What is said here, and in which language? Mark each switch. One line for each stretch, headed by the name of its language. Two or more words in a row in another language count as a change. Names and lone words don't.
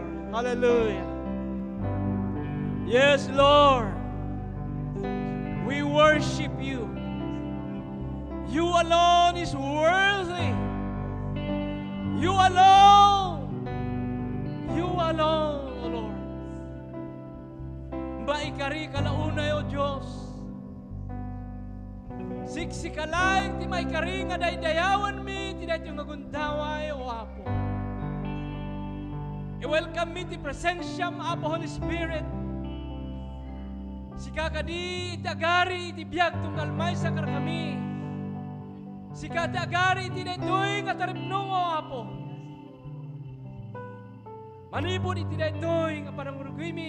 English: Hallelujah. Yes, Lord, we worship You. You alone is worthy. You alone. You alone, O Lord.
Iloko: Maikari ka launay, O Diyos. Siksikalay, ti maikari nga daydayawan mi, ti dahi nga gundaway, O Apo. I-welcome me ti presensyam, Apo Holy Spirit. Sika kadi iti agari iti biyag tunggal may sa kami. Sika iti agari iti daytoy nga taripnong, O Apo. Manipon iti daytoy nga panangurugwi mi.